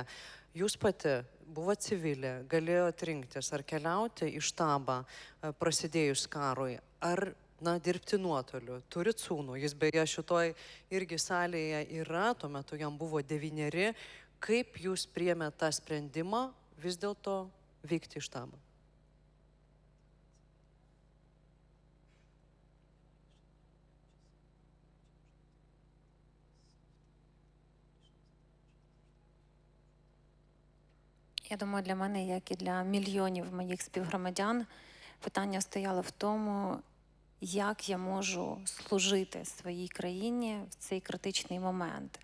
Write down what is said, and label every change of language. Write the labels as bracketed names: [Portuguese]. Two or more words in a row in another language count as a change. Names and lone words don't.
[Lithuanian] Jūs pati buvo civilė, galėjote rinktis ar keliauti į štabą prasidėjus karui, ar dirbti nuotoliu. Turit sūnų, jis beje šitoj irgi salėje yra, tuo metu jam buvo 9. Kaip jūs priėmėte tą sprendimą vis dėlto vykti į štabą? [Ukrainian] Я думаю, для мене, як і для мільйонів моїх співгромадян, питання стояло в тому, як я можу служити своїй країні в цей критичний момент.